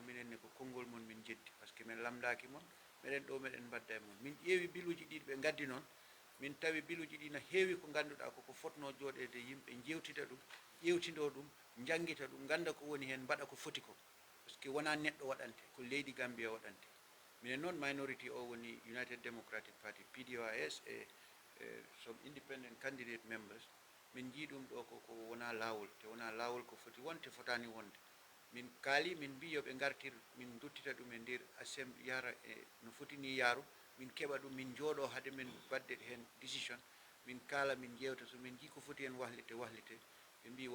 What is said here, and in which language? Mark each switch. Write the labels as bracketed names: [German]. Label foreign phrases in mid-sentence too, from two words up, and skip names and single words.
[Fula] minen ne ko konngol mon min jeddi [French] par ce que [Fula] min lamdaki mon meɗen ɗo meɗen mbadda e mon min ƴeewi biluji ɗi ɓe gaddi noon min tawi biluji ɗi no heewi ko ganduɗa koko fotno jooɗede yimɓe jewtida ɗum ƴewtindo ɗum jangguita ɗum ganda ko woni hen mbaɗa ko foti ko [French] par ce que [Fula] wona neɗɗo waɗante ko leydi Gambia waɗante minen noon minority o woni United Democratic Party PDOIS e [English] some independent candidate members [Fula] min jii ɗum ɗo koko wona laawol te wona laawol ko foti wonte fotani wonde min kaali min mbi yoɓe gartir min duttita ɗum e nder assembly yara e no fotini yaaru min keɓa ɗum min jooɗo hade min badde hen décision min kaala min jewta so min jii ko foti hen wahlite wahlite ɓe mbi